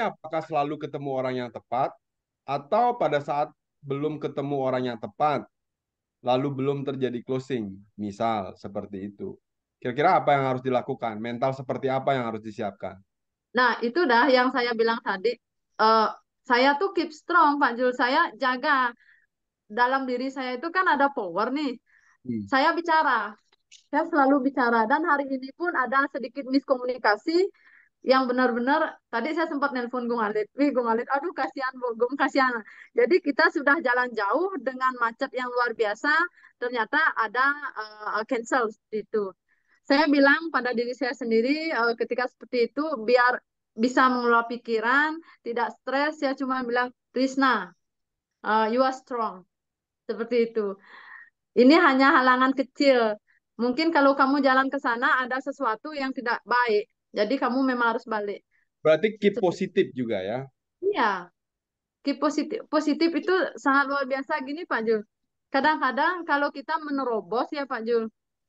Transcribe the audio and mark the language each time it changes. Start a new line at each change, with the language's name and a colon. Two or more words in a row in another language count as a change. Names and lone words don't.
Indonesian: ini apakah selalu ketemu orang yang tepat atau pada saat belum ketemu orang yang tepat, lalu belum terjadi closing, misal seperti itu. Kira-kira apa yang harus dilakukan? Mental seperti apa yang harus disiapkan? Nah, itu dah yang saya bilang tadi. Eh, saya tuh
English: keep strong,
Indonesian: Pak Jul. Saya jaga dalam diri saya itu kan ada power nih. Hmm. Saya bicara, saya selalu bicara. Dan hari ini pun ada sedikit miskomunikasi yang benar-benar tadi saya sempat nelpon Gung Alit. Wih, Gung Alit, aduh kasihan Bu, Gung kasihan. Jadi kita sudah jalan jauh dengan macet yang luar biasa, ternyata ada cancel itu. Saya bilang pada diri saya sendiri ketika seperti itu biar bisa mengelola pikiran, tidak stres, saya cuma bilang, Trisna,
English: you are strong.
Indonesian: Seperti itu. Ini hanya halangan kecil. Mungkin kalau kamu jalan ke sana ada sesuatu yang tidak baik. Jadi kamu memang harus balik. Berarti keep positif juga ya. Iya, keep positif. Positif itu sangat luar biasa gini Pak Jul. Kadang-kadang kalau kita menerobos ya Pak Jul.